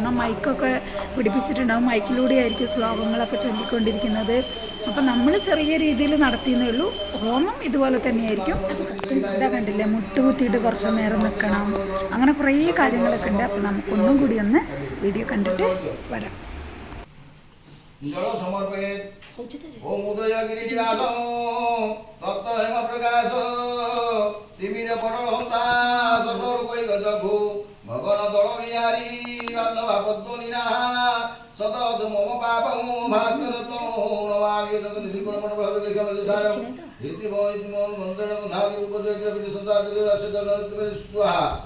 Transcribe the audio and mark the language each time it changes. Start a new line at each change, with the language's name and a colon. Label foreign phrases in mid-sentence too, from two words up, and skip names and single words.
Malayalam: കാരണം മൈക്കൊക്കെ പിടിപ്പിച്ചിട്ടുണ്ടാകും. മൈക്കിലൂടെ ആയിരിക്കും ശ്ലോകങ്ങളൊക്കെ ചൊല്ലിക്കൊണ്ടിരിക്കുന്നത്. അപ്പം നമ്മൾ ചെറിയ രീതിയിൽ നടത്തിയെന്നേ ഉള്ളൂ. ഹോമം ഇതുപോലെ തന്നെയായിരിക്കും. ഇതാ കണ്ടില്ലേ, മുട്ടുകുത്തിയിട്ട് കുറച്ച് നേരം നിൽക്കണം, അങ്ങനെ കുറേ കാര്യങ്ങളൊക്കെ ഉണ്ട്. അപ്പം നമുക്കൊന്നും കൂടി ഒന്ന് വീഡിയോ കണ്ടിട്ട് വരാം.
Sanskrit: जल समर्पयेत् ओम उदयगिरिवास तप्त हेम प्रकाश तिमिर पटलहंता सर्वलोकैकजभू भगवन दल बिहारी बान्धवा पद्मनिना सतत मम पापं भास्करतो नमामि जगन्निधिगुणमणप्रभुविक्रमविधारम् इति मन्दिरं धारि उपजयति सदादिवसदनत्वे स्वाहा